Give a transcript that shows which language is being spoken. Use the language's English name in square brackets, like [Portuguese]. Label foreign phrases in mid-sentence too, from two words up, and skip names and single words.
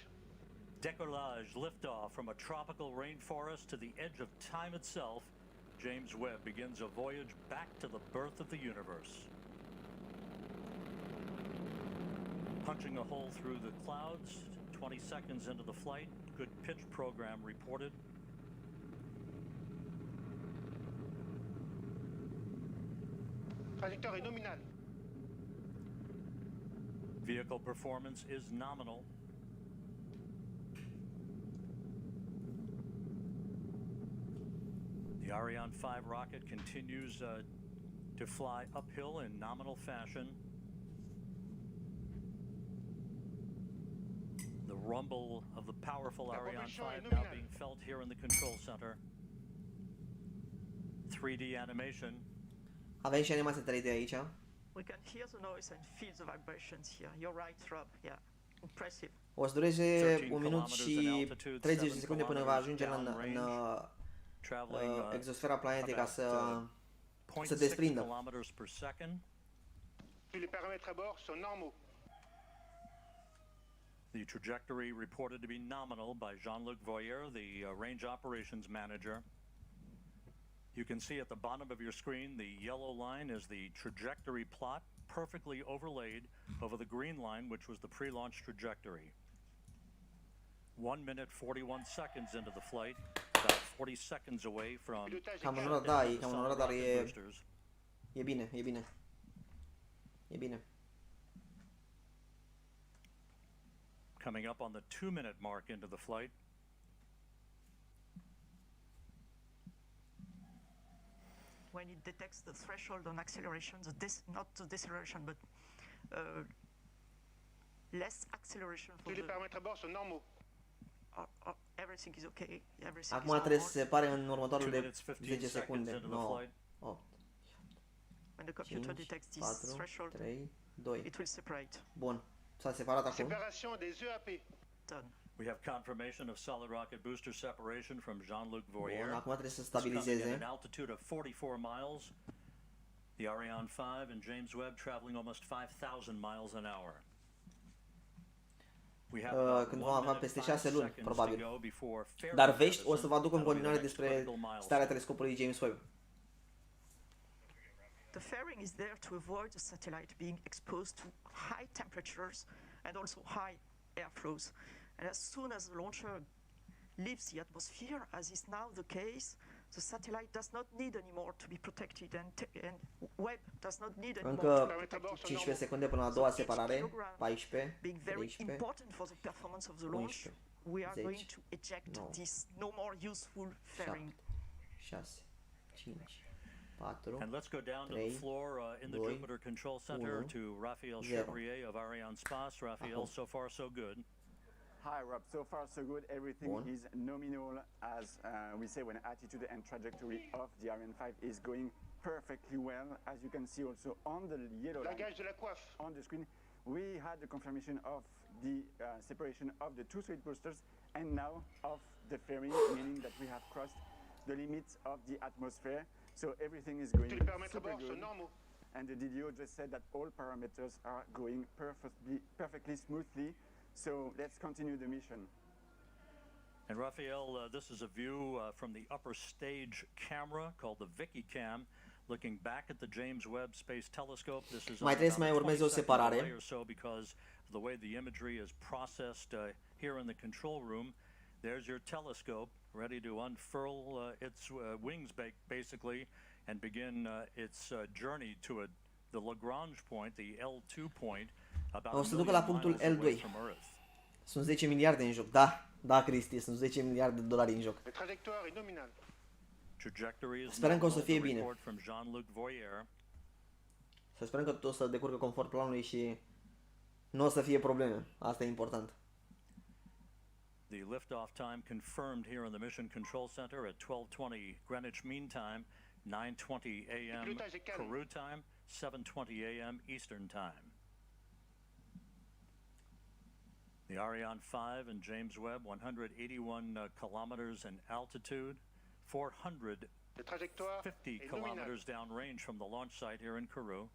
[English] Decollage, liftoff from a tropical rainforest to the edge of time itself. James Webb begins a voyage back to the birth of the universe. Punching a hole through the clouds, 20 seconds into the flight. Good pitch program reported. [French] Trajectoire nominale. [English] Vehicle performance is nominal. The Ariane 5 rocket continues to fly uphill in nominal fashion. The rumble of the powerful Ariane 5 now being felt here in the control center. 3D animation. [Romanian] Avem și animație 3D aici. [English] We can hear the noise and feel the vibrations here. You're right, Rob. Yeah, impressive. [Romanian] O să dureze 1 minut și 30 de secunde până va ajunge în exosfera planetei ca să desprindă. [French] Les paramètres à bord sont normaux. [English] The trajectory reported to be nominal by Jean-Luc Voyer, the Range Operations Manager. You can see at the bottom of your screen the yellow line is the trajectory plot, perfectly overlaid over the green line, which was the pre-launch trajectory. 1 minute 41 seconds into the flight, about 40 seconds away from [Romanian] cam în oră, da, e cam în oră, dar e bine, e bine. E bine. [English] Coming up on the 2-minute mark into the flight. When it detects the threshold on acceleration, not the deceleration, but less acceleration for [French] Les paramètres à bord sont normaux. [English] everything is okay. Everything [Romanian] Acum [English] is [Romanian] trebuie să [English] normal. [Romanian] se pare în următoarele [English] 2 minutes, 15 [Romanian] 10 [English] seconds [Romanian] secunde. [English] into the [Romanian] 9, [English] flight. [Romanian] 8, [English] When the computer [Romanian] 5, [English] detects this [Romanian] 4, [English] threshold, [Romanian] 3, 2. [English] it will separate. [Romanian] Bun. S-a separat acum. [French] Séparation des EAP. [English] Done. We have confirmation of solid rocket booster separation from Jean-Luc Voyer. [Romanian] Bun, acum trebuie să [English] It's coming at [Romanian] stabilizeze. [English] an altitude of 44 miles. The Ariane 5 and James Webb traveling almost 5,000 miles an hour. We have about [Romanian] Când [English] 1 [Romanian] vom avea [English] minute, [Romanian] peste [English] 5 [Romanian] 6 luni, [English] seconds to [Romanian] probabil. [English] go before fair [Romanian] Dar vești o [English] comparison. [Romanian] să vă aduc în [English] That'll be the [Romanian] continuare [English] next [Romanian] despre [English] critical milestone. [Romanian] starea telescopului James Webb. [English] The fairing is there to avoid the satellite being exposed to high temperatures and also high airflows. And as soon as the launcher leaves the atmosphere, as is now the case, the satellite does not need anymore to be protected, and Webb does not need anymore to [Romanian] Încă [English] be protected. [Romanian] 15 secunde până la a doua separare. [English] Kilogram [Romanian] 14, [English] being very [Romanian] 13, [English] important for the performance of the launch, [Romanian] 11, [English] we are [Romanian] 10, [English] going to eject [Romanian] 9, [English] this no more useful fairing. [Romanian] 6, 5, 4, [English] And let's go down to [Romanian] 3, [English] the floor in the [Romanian] 2, [English] Jupiter Control Center [Romanian] 1, [English] to Raphael [Romanian] 0. [English] Chevrier of Ariane Space. Raphael, [Romanian] Acum. [English] so far so good. Hi Rob, so far so good. Everything [Romanian] Bun. [English] is nominal, as we say, when attitude and trajectory of the Ariane 5 is going perfectly well. As you can see also on the yellow line [French] Langage de la coiffe. [English] on the screen, we had the confirmation of the separation of the two solid boosters and now of the fairing, meaning that we have crossed the limits of the atmosphere. So everything is going [French] Tous les paramètres à [English] super [French] bord sont [English] good. [French] normaux. [English] And the DDO just said that all parameters are going perfectly smoothly. So let's continue the mission. And Raphael, this is a view from the upper stage camera called the Vicky Cam, looking back at the James Webb Space Telescope. This is [Romanian] Mai trebuie să mai urmeze o separare. [English] or so because of the way the imagery is processed here in the control room. There's your telescope ready to unfurl its wings basically and begin its journey to the Lagrange point, the L2 point, about [Romanian] O [English] a [Romanian] să ducă [English] million [Romanian] la punctul [English] miles away [Romanian] L2. [English] from Earth. [Romanian] Sunt 10 miliarde în joc. Da, Cristi, sunt 10 miliarde de dolari în joc. [French] La trajectoire est nominale. [English] Trajectory is [Romanian] Sperăm că o să [English] nominal, [Romanian] fie [English] the [Romanian] bine. [English] report from Jean-Luc Voyer. [Romanian] Să sperăm că tot o să decurgă conform planului și nu o să fie probleme. Asta e important. [English] The liftoff time confirmed here in the Mission Control Center at 12:20 Greenwich Mean Time, 9:20 a.m. Peru time, 7:20 a.m. Eastern Time. The Ariane 5 and James Webb, 181 kilometers in altitude, 450 kilometers downrange from the launch site here in Kourou.